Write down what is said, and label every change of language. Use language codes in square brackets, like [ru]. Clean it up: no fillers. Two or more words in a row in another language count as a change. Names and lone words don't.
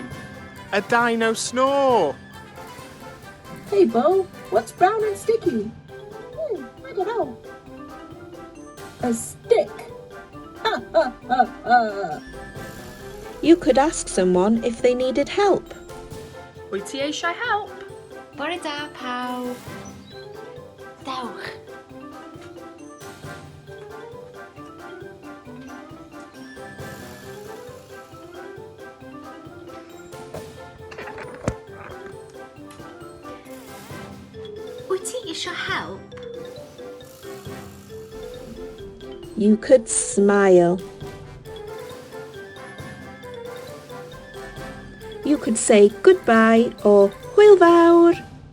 [en] A dino snore. Hey Bo, what's brown and sticky? I don't know. A stick. Ha ha ha ha. You could ask someone if they needed help. [cy] Wyt ti eisiau help? Bore da pawb. Dewch. Wyt ti eisiau help? [en] You could smile. You could say goodbye or [cy] hwyl fawr.